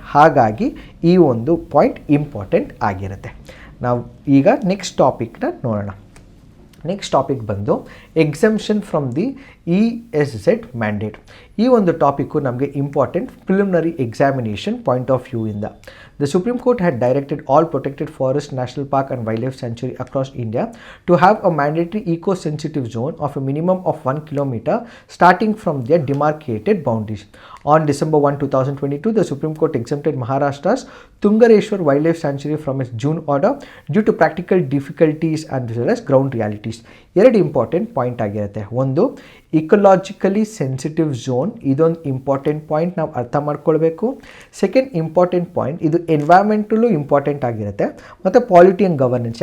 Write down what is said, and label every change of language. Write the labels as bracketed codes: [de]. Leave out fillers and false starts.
[kn] ಹಾಗಾಗಿ ಈ ಒಂದು ಪಾಯಿಂಟ್ ಇಂಪಾರ್ಟೆಂಟ್ ಆಗಿರುತ್ತೆ. ನಾವು ಈಗ ನೆಕ್ಸ್ಟ್ ಟಾಪಿಕ್ನ ನೋಡೋಣ. ನೆಕ್ಸ್ಟ್ ಟಾಪಿಕ್ ಬಂದು exemption from the ESZ mandate. ಈ ಒಂದು ಟಾಪಿಕ್ಕು ನಮಗೆ important preliminary examination point of view ಇಂದ. [en] The Supreme Court had directed all protected forest, national park and wildlife sanctuary across India to have a mandatory eco-sensitive zone of a minimum of 1 kilometer starting from their demarcated boundaries. On December 1, 2022, the Supreme Court exempted Maharashtra's Tungareshwar Wildlife Sanctuary from its June order due to practical difficulties and as well as ground realities. [kn] ಎರಡು important point ಆಗಿರುತ್ತೆ. ಒಂದು, ಇಕೊಲಾಜಿಕಲಿ sensitive zone, ಇದೊಂದು important point ನಾವು ಅರ್ಥ ಮಾಡ್ಕೊಳ್ಬೇಕು. Second important point, ಇದು ಎನ್ವೈರ್ಮೆಂಟಲ್ಲೂ important ಆಗಿರುತ್ತೆ ಮತ್ತು ಪಾಲಿಟಿ ಆ್ಯಂಡ್ ಗವರ್ನೆನ್ಸ್.